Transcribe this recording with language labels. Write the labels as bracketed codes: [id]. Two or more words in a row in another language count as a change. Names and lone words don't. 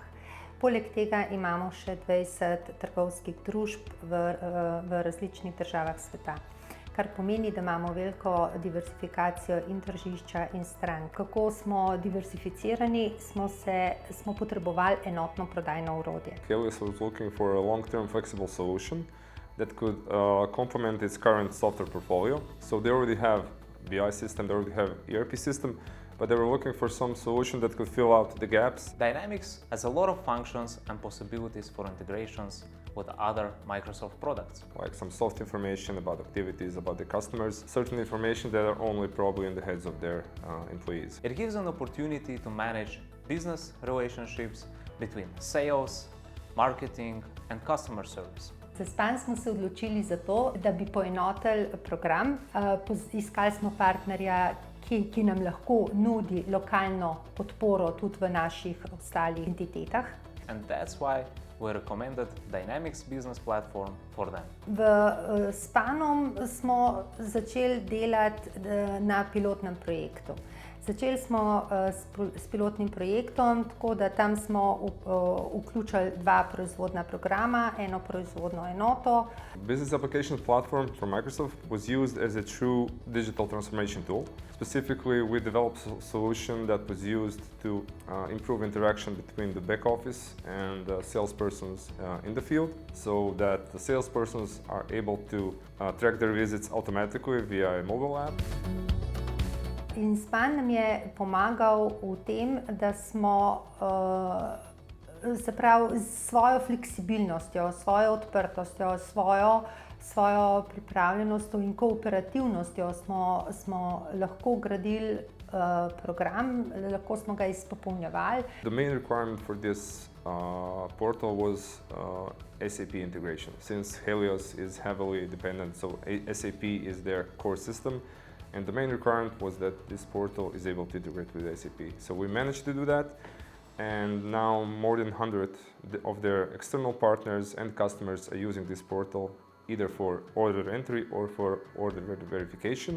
[sl] Poleg tega imamo še 20 trgovskih družb v različnih državah sveta, kar pomeni, da imamo veliko diversifikacijo in tržišča in strank. Kako smo diversificirani, smo potrebovali enotno prodajno orodje. [en] Helios was looking for a long-term flexible solution that could complement its current software portfolio. So they already have BI system, they already have ERP system, but they were looking for some solution that could fill out the gaps. Dynamics has a lot of functions and possibilities for integrations with other Microsoft products. Like some soft information about activities, about the customers, certain information that are only probably in the heads of their employees. It gives an opportunity to manage business relationships between sales, marketing and customer service. [sl] Za SPAN smo se odločili za to, da bi poenotili program. Iskali smo partnerja, ki nam lahko nudi lokalno podporo tudi v naših ostalih entitetah. [en] And that's why we recommended Dynamics Business Platform for them. [sl] S SPANom smo začeli delati na pilotnem projektu. Začeli smo s pilotnim projektom, tako da tam smo vključili 2 proizvodna programa, eno proizvodno enoto. [en] Business application platform from Microsoft was used as a true digital transformation tool. Specifically, we developed a solution that was used to improve interaction between the back office and salespersons in the field, so that the salespersons are able to track their visits automatically via a mobile app. [sl] In SPAN nam je pomagal v tem, da smo s svojo fleksibilnostjo, svojo odprtostjo, svojo pripravljenostjo in kooperativnostjo smo lahko gradili program, lahko smo ga izpopolnjevali. [en] The main requirement for this portal was SAP integration, since Helios is heavily dependent, so SAP is their core system. And the main requirement was that this portal is able to integrate with SAP. So we managed to do that, and now more than 100 of their external partners and customers are using this portal either for order entry or for order verification.